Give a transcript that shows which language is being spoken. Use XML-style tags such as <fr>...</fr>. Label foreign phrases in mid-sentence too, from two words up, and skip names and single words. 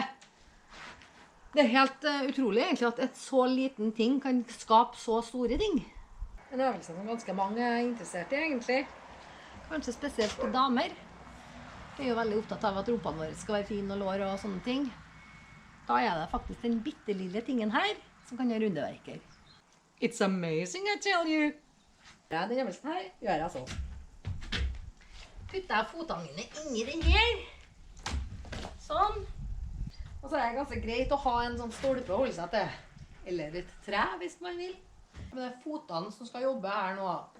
<no>Det er helt utrolig egentlig at et så liten ting kan skape så store ting. En øvelse som ganske mange er interessert i egentlig. Kanskje spesielt damer. De er jo veldig opptatt av at rumpene våre skal være fine og lår og sånne ting. Da er det faktisk den bittelille tingen her som kan gjøre underverker.</no> <en>It's amazing, I tell you!</en> <no>Ja, den øvelsen her gjør jeg sånn. Putter jeg fotene mine inni den her. Sånn. Og så er det ganske greit å ha en sånn stolpe å holde seg til. Eller et tre, hvis man vil. Men det er fotene som skal jobbe her nå.</no>